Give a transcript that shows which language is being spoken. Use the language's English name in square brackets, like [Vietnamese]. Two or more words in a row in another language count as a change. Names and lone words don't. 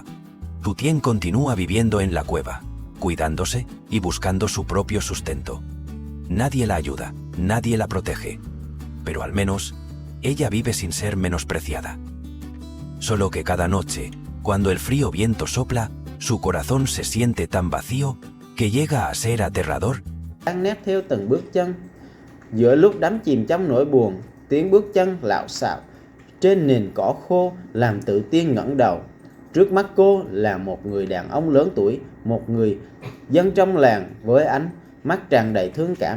[Spanish] Tu Tien continúa viviendo en la cueva, cuidándose y buscando su propio sustento. Nadie la ayuda, nadie la protege, pero al menos, ella vive sin ser menospreciada. Solo que cada noche, cuando el frío viento sopla, su corazón se siente tan vacío que llega a ser aterrador. [Vietnamese] Đang nét theo từng bước chân. Giữa lúc đắm chìm trong nỗi buồn, tiếng bước chân lạo xạo trên nền cỏ khô làm Tự Tiên ngẩng đầu. Trước mắt cô là một người đàn ông lớn tuổi, một người dân trong làng với ánh mắt tràn đầy thương cảm.